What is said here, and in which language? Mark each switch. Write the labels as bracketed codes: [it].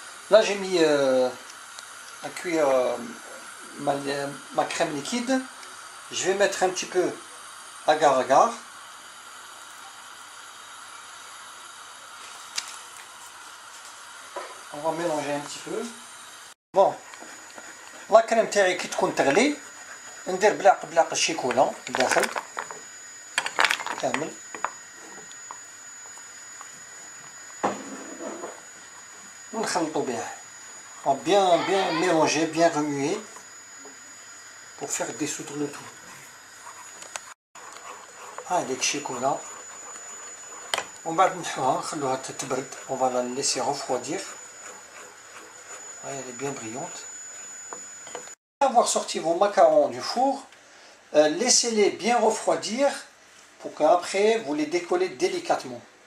[fr] Là j'ai mis à cuire ma crème liquide. Je vais mettre un petit peu agar-agar. On va mélanger un petit peu. Bon, la crème [ar] تاعي كي تكون تغلي ندير بلاق الشيكولا الداخل كامل. ونخلطو بها. [fr] On va bien mélanger, bien remuer pour faire dissoudre le tout. [ar] هذيك الشيكولا ومن بعد نحوها نخلوها تتبرد. [fr] On va la laisser refroidir. Elle est bien brillante. Après avoir sorti vos macarons du four, laissez-les bien refroidir pour qu'après vous les décollez délicatement.